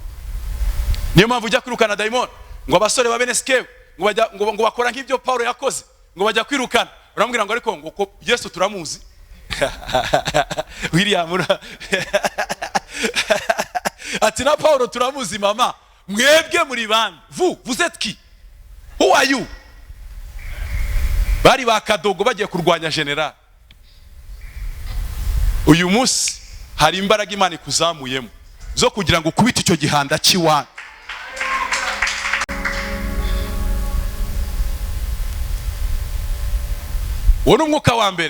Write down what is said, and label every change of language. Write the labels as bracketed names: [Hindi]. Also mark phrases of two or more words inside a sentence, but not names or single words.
[Kinyarwanda] Niyo mpamvu ujya kwirukana daimon ngo abasore babene skewe ngo bakora nk'ibyo Paulo yakoze, ngo bajya kwirukana. Uramubwira ngo ariko ngo Yesu turamuzi. William ati na Paulo turamuzi mama, mwebwe muri bande, [French] vous êtes qui, [English] who are you? [Kinyarwanda] Bari bakadogo bagiye kurwanya general. Uyu munsi hari imbaraga Imana ikuzamuyemo zo kugira ngo kubita icyo gihanda cy'iwanyu. Wono umwuka wa mbere.